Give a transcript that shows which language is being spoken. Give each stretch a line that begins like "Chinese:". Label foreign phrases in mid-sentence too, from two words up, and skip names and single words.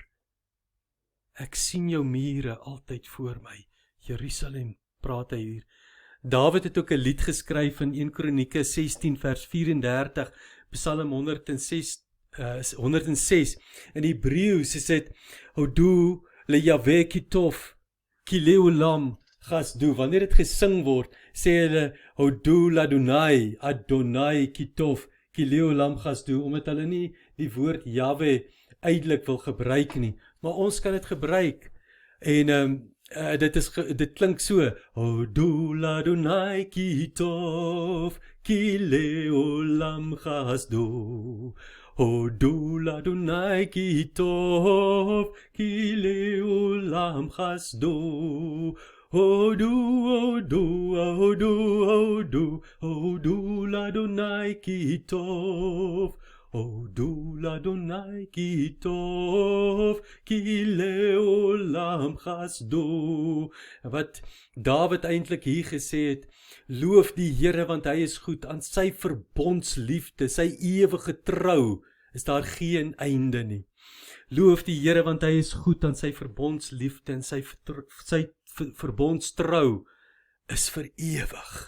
Afrikaans: Ek sien jou mure altyd voor my. Jerusalem, praat hy hier. Dawid het ook 'n lied geskryf in 1 Kronieke 16 vers 34, Psalm 106. In Hebreëus is dit,
Hebrew: הודו ליהוה כי טוב, כי לעולם חסדו.
Afrikaans: Wanneer dit gesing word, sê hulle,
Hebrew: הודו לאדוני, אדוני כי טוב, כי לעולם חסדו,
Afrikaans: omdat hulle nie die woord Yahweh uitelik wil gebruik nie, maar ons kan dit gebruik. En dit klink so,
Hebrew: הודו לאדוני כי טוב, כי לעולם חסדו. הודו לאדוני כי טוב, כי לעולם חסדו. הודו, הודו, הודו, הודו, הודו לאדוני כי טוב. הודו לאדוני כי טוב, כי לעולם חסדו.
Afrikaans: Wat Dawid eintlik hier gesê het, loof die Here want hy is goed, aan sy verbondsliefde, sy ewige trou, is daar geen einde nie. Loof die Here want hy is goed, aan sy verbondsliefde en sy verbondstrou is vir ewig.